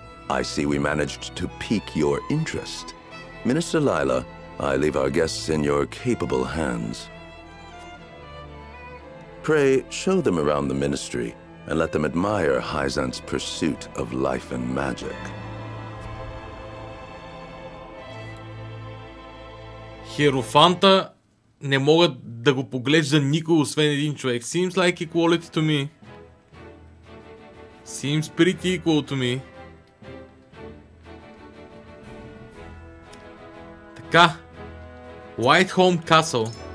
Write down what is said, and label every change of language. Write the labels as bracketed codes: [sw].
[en] I see we managed to pique your interest. Minister Lila, I leave our guests in your capable hands. Pray, show them around the ministry and let them admire Hyzant's pursuit of life and magic. [bg] Херофанта не могат да го поглежда никой, освен един човек. [en] Seems like equality to me. Seems pretty equal to me. [bg] Така. Whiteholm Castle.